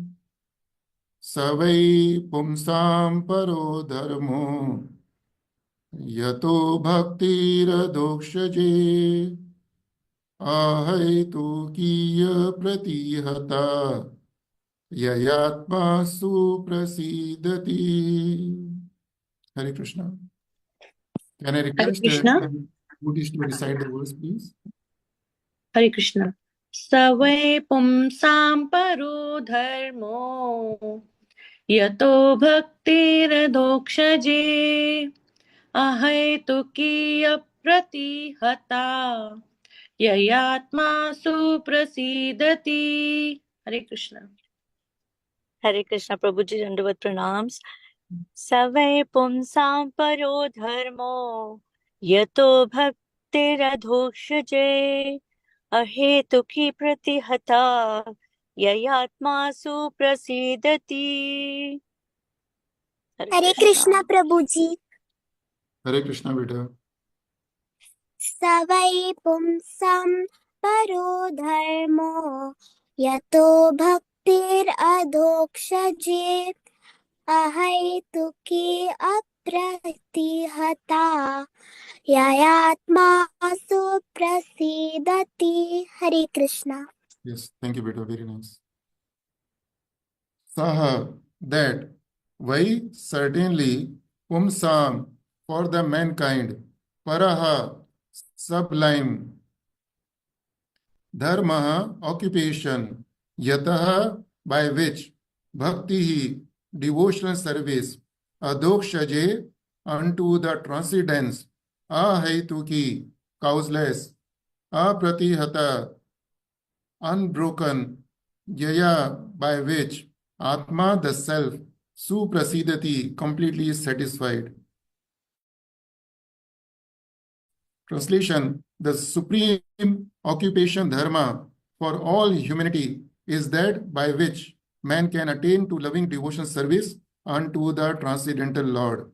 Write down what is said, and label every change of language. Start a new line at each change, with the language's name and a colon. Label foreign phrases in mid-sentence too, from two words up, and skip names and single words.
Sanskrit: Savai pumsam paro dharmo yato bhaktiradokshje ahaitu kiya pratihata yayatma suprasidati. Hare Krishna.
English: Can I Hare request Krishna. devotees to recite the verse, please? Hare Krishna.
Sanskrit: Savai pumsam paro dharmo yato bhaktiradokshje ahaitukya pratihata yayatma suprasidati. Hare Krishna.
Hindi: हरे कृष्णा प्रभु जी दंडवत प्रणाम्स।
Sanskrit: सवै पुंसां परो धर्मो यतो भक्तिरधोक्षजे अहेतुकी प्रतिहता ययात्मासु प्रसीदति।
Hindi: हरे कृष्णा प्रभु जी। Hare Krishna, beta.
Sanskrit: सवै पुंसं परो धर्मो यतो भक्तिरधोक्षजे अहैतुकी अप्रतिहता ययात्मासु प्रसीदति।
Hindi: हरे कृष्णा।
English: Yes, thank you, beta. Very nice. Saha, that. Why? Certainly. Pumsam, for the mankind. Paraha, sublime. Dharma, occupation. Yataha, by which. Bhakti, devotional service. Adokshaje, unto the transcendence. Ahaituki, causeless. Apratihata, unbroken. Jaya, by which. Atma, the self. Suprasidati, completely satisfied. Translation: the supreme occupation dharma for all humanity is that by which man can attain to loving devotional service unto the transcendental Lord.